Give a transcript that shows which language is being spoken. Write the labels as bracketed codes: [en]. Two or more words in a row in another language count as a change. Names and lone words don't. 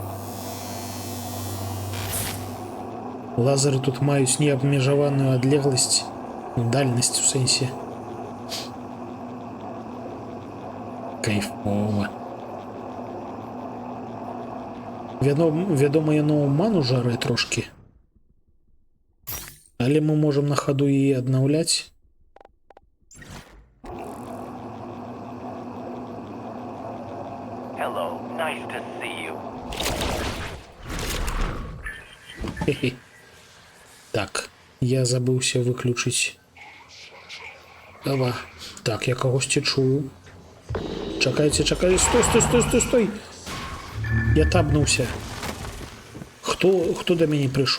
[be] Лазеры тут маюць неабмежаваную адлегласць, дальнасць у сэнсе. Кайфова. Вядома, яно ману жарэ трошки. Але мы можам на хаду і аднаўляць. [en] Hello, nice to see you. Хе-хе. [be] Так, я забыўся выключыць. Ава. Так, я кагосьці чую. Чакайце, стой! Я тапнуўся. Хто да мяне прыйшоў?